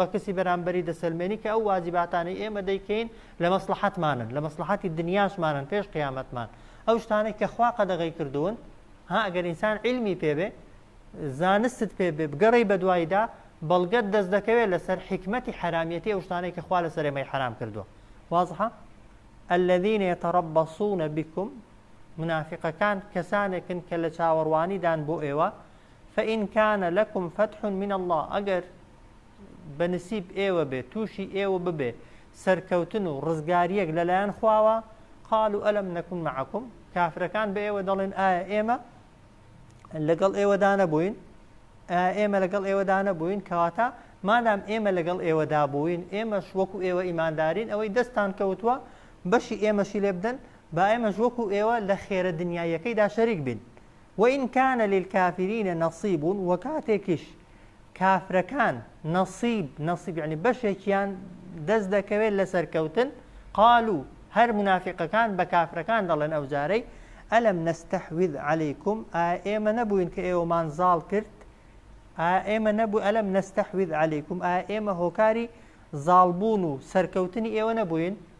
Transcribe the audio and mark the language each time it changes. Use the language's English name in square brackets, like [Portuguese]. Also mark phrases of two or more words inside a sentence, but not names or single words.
[Central Kurdish] کەسی بەرامبەری دەسەلمێنی کە ئەو واجباتانەی ئێمە دەیکەین لە مەسلحەتمانن لە مەسلحەتی دنیاشمانن پێش قیامەتمان ئەو شتانەی کە خوا قەدەغەی کردوون ئەگەر ئینسان علمی پێبێ زانستت پێ بێ بگەڕی بە دوایدا بەڵگەت دەست دەکەوێت لەسەر حکمەتی حرامەتی ئەو شتانەی کە خوا لەسەر ئێمەی حرام کردووە واضحە [Arabic] الذين يتربصون بكم [Central Kurdish] منافقەکان کەسانێکن کە لە چاوەڕوانیدان بۆ ئێوە [Arabic] فإن كان لكم فتح من الله [Central Kurdish] ئەگەر بەنسیب ئێوە بێ تووشی ئێوە ببێ سەرکەوتن و ڕزگاریەک لەلایەن خواوە [Arabic] قالوا ألم نكن معكم [Central Kurdish] کافرەکان بە ئێوە دەڵێن ئایا ئێمە لەگەڵ ئێوەدا نەبووین ئێمە لەگەڵ ئێوەدا نەبووین کەواتە مادام ئێمە لەگەڵ ئێوەدا بووین ئێمەش وەکو ئێوە ئیماندارین ئەوەی دەستان کەوتووە بەشی ئێمەشی لێ بدەن با ئێمەش وەکو ئێوە لە خێرە دنیایەکەیدا شەریک بین [Arabic] وإن كان للكافرين نصيب [Central Kurdish] وكاتێکیش کافرەکان نصیب یعنی بەشێکیان دەست دەکەوێت لە سەرکەوتن قالوا هەر منافقەکان بە کافرەکان دەڵێن ئەو جارەی [Arabic] ئەلم نستحوذ عليكم [Central Kurdish] ئێمە نەبووین کە ئێوەمان زاڵ کرد ئێمە نەبوو [Arabic] ئەلم نستحوذ عليكم [Central Kurdish] ئێمە هۆکاری زاڵبوون و سەرکەوتنی ئێوە نەبووین